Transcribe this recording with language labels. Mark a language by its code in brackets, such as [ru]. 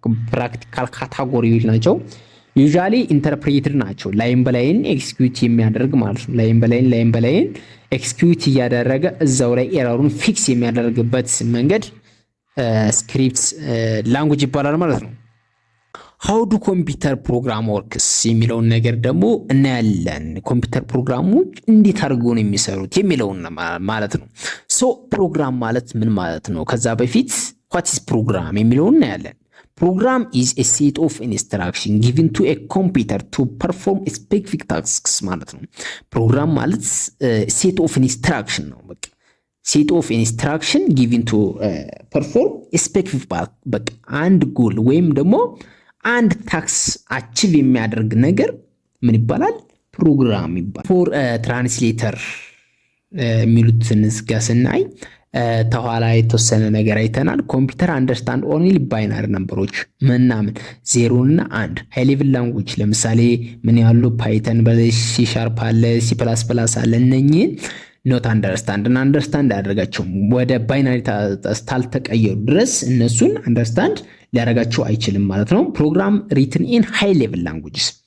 [am] ፕራክቲካል ካታጎሪዎች ናቸው። ዩዥዋሊ ኢንተርፕሬትድ ናቸው። ላይን በላይን ኤክስኪዩት የሚያደርግ ማለት ነው። ላይን በላይን ኤክስኪዩት እያደረገ እዛው ላይ ኤረሩን ፊክስ የሚያደርግበት መንገድ ስክሪፕት ላንጉጅ ይባላል ማለት ነው። [en] ሃው ዱ ኮምፒውተር ፕሮግራም ወርክስ [am] የሚለውን ነገር ደግሞ እናያለን። ኮምፒውተር ፕሮግራሞች እንዴት አድርገው ነው የሚሰሩት የሚለውን ማለት ነው። ሶ ፕሮግራም ማለት ምን ማለት ነው? [en] ከዛ በፊት what is program [am] የሚለውን እናያለን። [en] Program is a set of instruction given to a computer to perform specific tasks ማለት ነው። ፕሮግራም ማለት set of instruction ነው። በቃ set of instruction given to perform a specific [am] በቃ አንድ ጎል ወይም ደግሞ አንድ ታክስ አቺቭ የሚያደርግ ነገር ምን ይባላል? ፕሮግራም ይባላል። ፎር ትራንስሌተር የሚሉትን እዚህ ጋር ስናይ ተኋላ የተወሰነ ነገር አይተናል። [en] ኮምፒውተር አንደርስታንድ ኦንሊ ባይናሪ ነምበሮች [am] ምናምን 0 እና 1 ሃይ ሌቭል ላንጉጅ ለምሳሌ ምን ያሉ ፓይተን በሲ ሻርፕ አለ C++ አለ እነኚህን ኖት አንደርስታንድ ያደርጋቸው ወደ ባይናሪ ታልተቀየሩ ድረስ እነሱን አንደርስታንድ ሊያደርጋቸው አይችልም ማለት ነው። [en] ፕሮግራም ሪትን ኢን ሃይ ሌቭል ላንጉጅስ